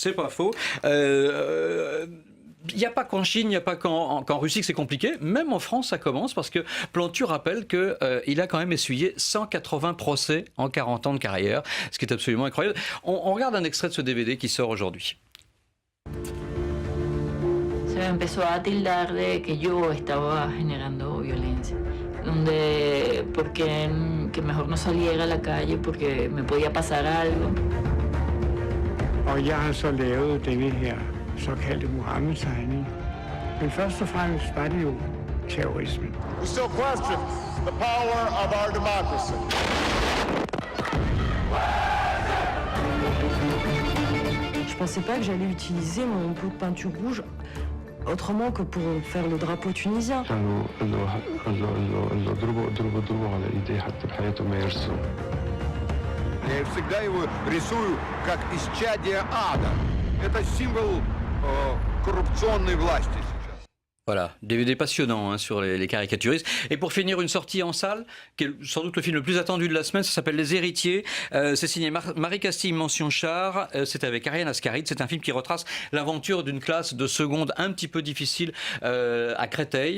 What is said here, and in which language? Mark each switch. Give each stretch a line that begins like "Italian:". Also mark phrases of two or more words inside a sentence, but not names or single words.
French: C'est pas faux. Il n'y a pas qu'en Chine, il n'y a pas qu'en Russie que c'est compliqué. Même en France, ça commence parce que Plantu rappelle qu'il a quand même essuyé 180 procès en 40 ans de carrière, ce qui est absolument incroyable. On regarde un extrait de ce DVD qui sort aujourd'hui.
Spanish: Se me empezó a tildar de que yo estaba generando violencia, donde que mejor no saliera a la calle porque me podía pasar algo.
Danish: Og jeg har så lavet denne her såkaldte Muhammed-tegning. Men først og fremmest var det jo terrorisme.
English: We still question the power of our democracy.
French: Je pensais pas que j'allais utiliser mon pot de peinture rouge autrement que pour faire le drapeau tunisien.
Russian: Я всегда его рисую как исчадие ада. Это символ коррупционной власти сейчас.
French: Voilà, DVD passionnant sur les caricaturistes. Et pour finir, une sortie en salle, qui est sans doute le film le plus attendu de la semaine, ça s'appelle Les Héritiers. C'est signé Marie Castille Mention Char. C'est avec Ariane Ascaride. C'est un film qui retrace l'aventure d'une classe de seconde un petit peu difficile à Créteil.